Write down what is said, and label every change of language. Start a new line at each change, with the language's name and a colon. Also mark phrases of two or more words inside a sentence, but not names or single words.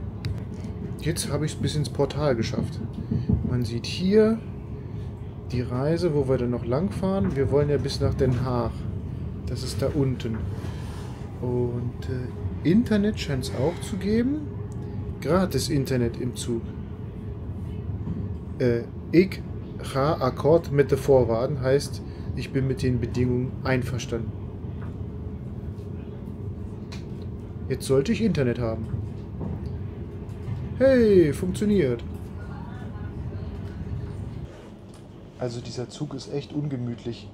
German: Jetzt habe ich es bis ins Portal geschafft. Man sieht hier die Reise, wo wir dann noch lang fahren. Wir wollen ja bis nach Den Haag. Das ist da unten. Und Internet scheint es auch zu geben. Gratis Internet im Zug.
Dutch: Ich ga akkoord met de voorwaarden
German: heißt, ich bin mit den Bedingungen einverstanden. Jetzt sollte ich Internet haben. Hey, funktioniert. Also dieser Zug ist echt ungemütlich.